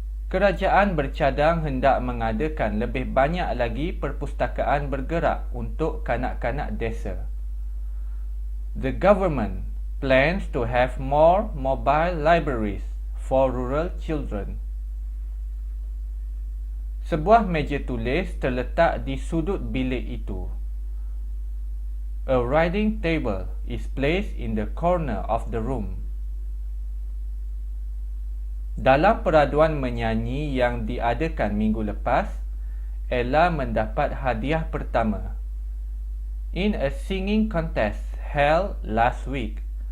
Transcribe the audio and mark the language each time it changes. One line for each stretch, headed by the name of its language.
Malay: Kerajaan bercadang hendak mengadakan lebih banyak lagi perpustakaan bergerak untuk kanak-kanak desa.
English: The government plans to have more mobile libraries for rural children.
Malay: Sebuah meja tulis terletak di sudut bilik itu.
English: A writing table is placed in the corner of the room.
Malay: Dalam peraduan menyanyi yang diadakan minggu lepas, Ella mendapat hadiah pertama.
English: in a singing contest held last week.